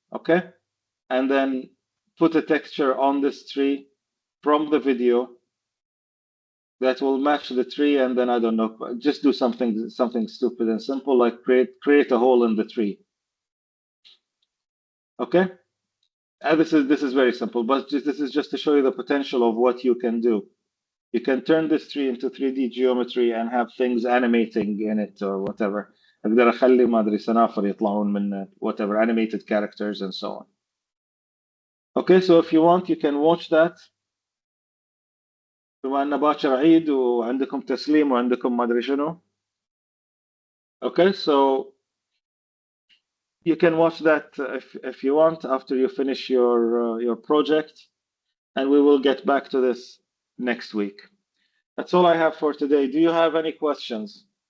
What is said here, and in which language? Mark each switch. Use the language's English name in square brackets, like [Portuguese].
[English] Okay, and then put a texture on this tree from the video that will match the tree, and then I don't know, just do something stupid and simple like create a hole in the tree. Okay, and this is very simple, but this is just to show you the potential of what you can do. You can turn this tree into 3D geometry and have things animating in it or whatever. [Arabic] اقدر اخلي ما ادري سنافر يطلعون من [English] whatever animated characters and so on. Okay, so if you want you can watch that. [Arabic] بما ان باكر عيد وعندكم تسليم وعندكم ما ادري شنو. [English] Okay, so you can watch that if you want after you finish your project, and we will get back to this next week. That's all I have for today. Do you have any questions?